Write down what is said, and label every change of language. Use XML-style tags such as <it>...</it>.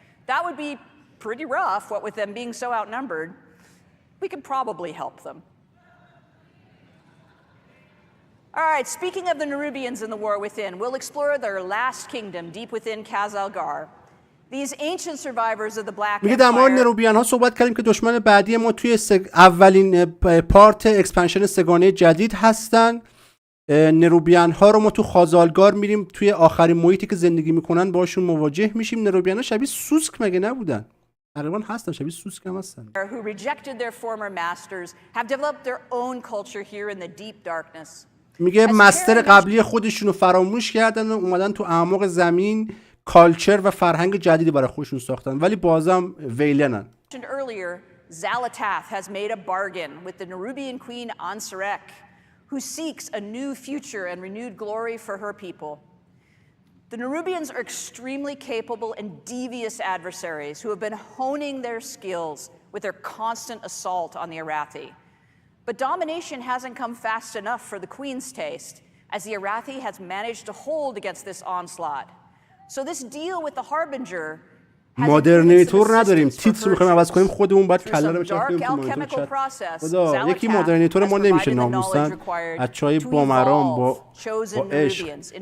<en>That would be pretty rough, what with them being so outnumbered. We could probably help them. All right, speaking of the Nerubians in the War Within, we'll explore their last kingdom deep within Khazalgar. These ancient survivors of the Black Empire.</en> <fa>میگه در مورد نروبیان ها صحبت کردیم که دشمن بعدی ما توی اولین پارت اکسپنشن سگانه جدید هستن. نروبیان ها رو ما تو خازالگار میریم، توی آخرین محیطی که زندگی میکنن باشون مواجه میشیم. نروبیان ها شبیه سوسک مگه نبودن؟ تقریبا هستن، شبیه سوسک هم هستن.</fa> <en>who rejected their former masters have developed their own culture here in the deep darkness.</en> <fa>میگه مستر قبلی خودشونو فراموش کردن و اومدن تو اعماق زمین کالچر و فرهنگ جدیدی برای خودشون ساختن، ولی بازم ویلنن.</fa> <en>Earlier, Zalatath has made a bargain with the Nerubian queen Ansarek, who seeks a new future and renewed glory for her people. The Nerubians are extremely capable and devious adversaries who have been honing their skills with their constant assault on the Arathi. But domination hasn't come fast enough for the queen's taste, as the Arathi has managed to hold against this onslaught. So this deal with the Harbinger</en> <fa>مادرنیتور نداریم، تیتر میخوایم عوض کنیم، خودمون باید کله رو بچرخونیم تو مانیتور. خدا یکی مادرنیتور ما نمیشه ناموسن بچهای بامرام با عشق.</fa>